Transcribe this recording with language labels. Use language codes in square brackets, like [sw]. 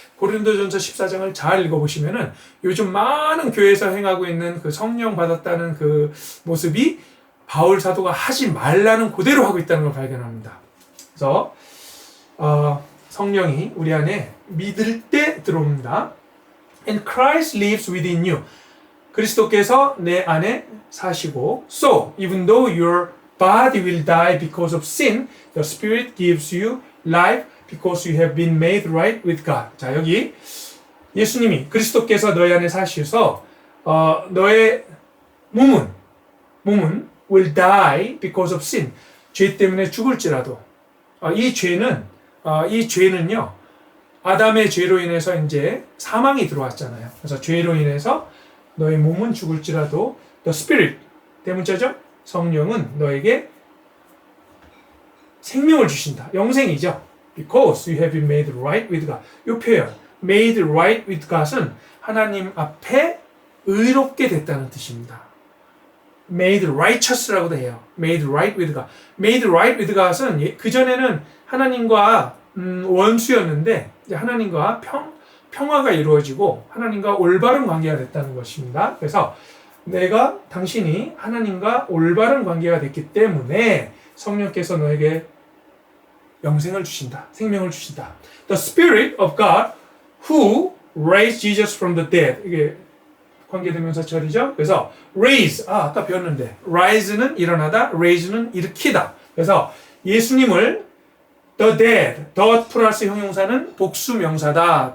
[ko] 고린도전서 14장을 잘 읽어보시면은 요즘 많은 교회에서 행하고 있는 그 성령 받았다는 그 모습이 바울 사도가 하지 말라는 그대로 하고 있다는 걸 발견합니다. 그래서 성령이 우리 안에 믿을 때 들어옵니다. [en] And Christ lives within you. [ko] 그리스도께서 내 안에 사시고, [en] so even though your body will die because of sin, the Spirit gives you life because you have been made right with God. [ko] 자, 여기 예수님이, 그리스도께서 너희 안에 사셔서 너의 몸은 [en] will die because of sin. [ko] 죄 때문에 죽을지라도, 이 죄는요, 아담의 죄로 인해서 이제 사망이 들어왔잖아요. 그래서 죄로 인해서 너의 몸은 죽을지라도 the Spirit, 대문자죠? 성령은 너에게 생명을 주신다. 영생이죠. [en] Because you have been made right with God. [ko] 이 표현, [en] made right with God [ko] 은 하나님 앞에 의롭게 됐다는 뜻입니다. made righteous라고도 해요. [en] made right with God. made right with God [ko] 은 그전에는 하나님과 원수였는데 이제 하나님과 평화가 이루어지고 하나님과 올바른 관계가 됐다는 것입니다. 그래서 당신이 하나님과 올바른 관계가 됐기 때문에 성령께서 너에게 영생을 주신다. 생명을 주신다. [en] The Spirit of God who raised Jesus from the dead. [ko] 이게 관계대명사 절이죠. 그래서 raise, 아까 배웠는데 rise는 일어나다, raise는 일으키다. 그래서 예수님을 the dead, the 플러스 형용사는 복수명사다.